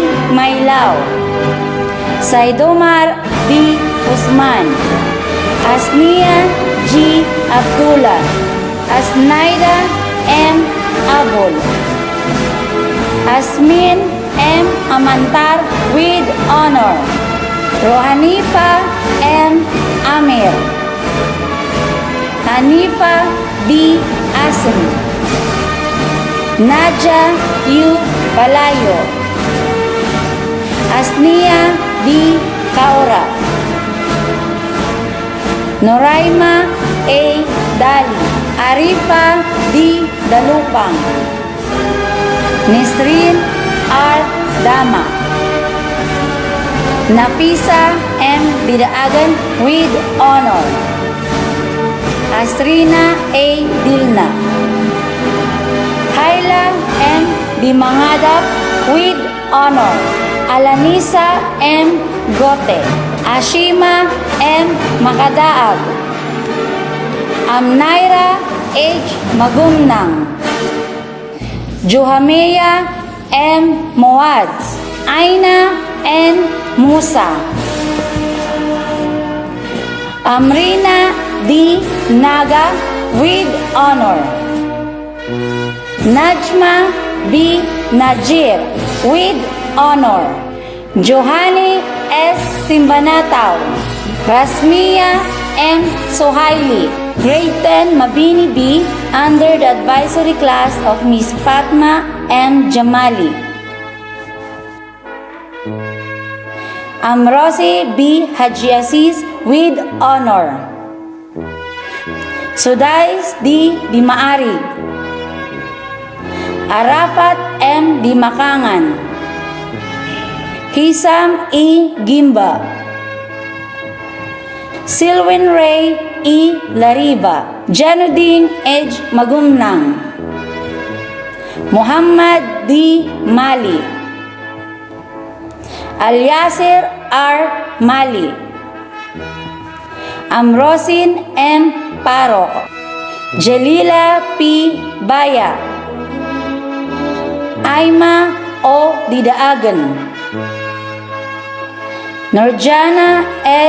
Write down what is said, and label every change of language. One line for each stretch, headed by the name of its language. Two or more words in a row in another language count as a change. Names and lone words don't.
English: Mailao, Saidomar B. Usman, Asnia G. Abdullah, Asnaida M. Abul, Asmin M. Amantar with honor, Rohanifa M. Amir, Hanifa B. Asim, Naja U. Palayo, Asnia B. Kaura, Noraima A. Dali, Arifa D. Dalupang, Nisrin R. Dama, Nafisa M. Bidaagan with honor, Asrina A. Dilna, Hayla M. Dimangadap with honor, Alanisa M. Gote, Ashima M. Makadaab, Amnaira H. Magumnang, Juhameya M. Moads, Aina N. Musa, Amrina D. Naga with honor, Najma B. Najir with honor, Johanny S. Simbanataw, Rasmia M. Sohaili, Grade 10 Mabini B under the advisory class of Miss Fatma M. Jamali, Amrosi B. Haji Aziz with honor, Sudais D. Dimaari, Arafat M. Dimakangan, Hisam E. Gimba, Silwin Ray E. Lariba, Janudin H. Magumnang, Muhammad D. Mali, Alyasir R. Mali, Amrosin M. Parok, Jelila P. Baya, Aima O. Didaagan, Norjana L.